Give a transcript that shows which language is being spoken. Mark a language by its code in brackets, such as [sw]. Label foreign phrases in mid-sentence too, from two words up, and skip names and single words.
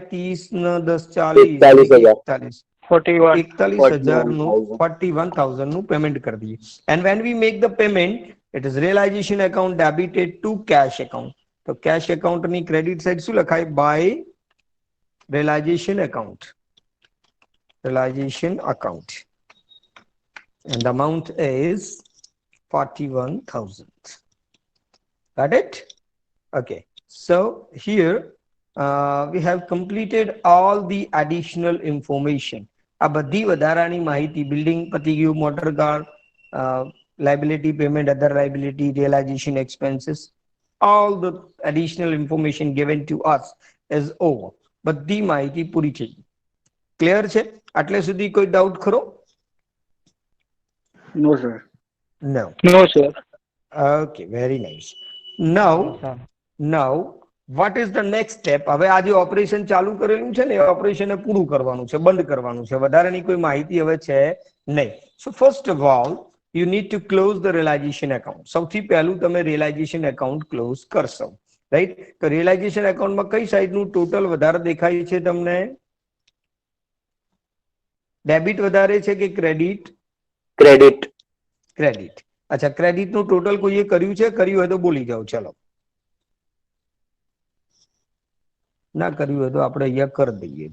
[gu] 30 ને 10 40 41,000 નું 41,000 નું પેમેન્ટ કરી દઈએ. [en] And when we make the payment, it is realization account debited to cash account. [gu] તો [en] cash account credit side [gu] શું લખાય? [en] By realization account. Realization account, and the amount is 41,000. Got it? Okay, so here we have completed all the additional information. [gu] આ બધી વધારાની માહિતી, બિલ્ડિંગ પતી ગયું, [en] motor car, liability payment, other liability, realization expenses, all the additional information given to us is over. [gu] બધી માહિતી પૂરી થઈ ગઈ. ક્લિયર છે? આટલે સુધી કોઈ ડાઉટ ખરો? [en] No, sir. No. No sir. Okay, very nice. Now what is the next step? [gu] હવે આ જે ઓપરેશન ચાલુ કરેલું છે ને, એ ઓપરેશન પૂરું કરવાનું છે, બંધ કરવાનું છે. વધારાની કોઈ માહિતી હવે છે નહીં. [en] So first of all you need to close the realization account. [gu] સૌથી પહેલું તમે [en] realization account [gu] ક્લોઝ કરશો, રાઈટ? તો [en] realization account [gu] માં કઈ સાઈડનું ટોટલ વધારે દેખાય છે તમને? ડેબિટ વધારે છે કે ક્રેડિટ? [en] Credit. [gu] ક્રેડિટ. અચ્છા, ક્રેડિટ નું ટોટલ કોઈએ કર્યું છે? કર્યું હોય તો બોલી જાઓ. ચલો, ના કર્યું હોય તો આપણે અહીંયા કરી દઈએ.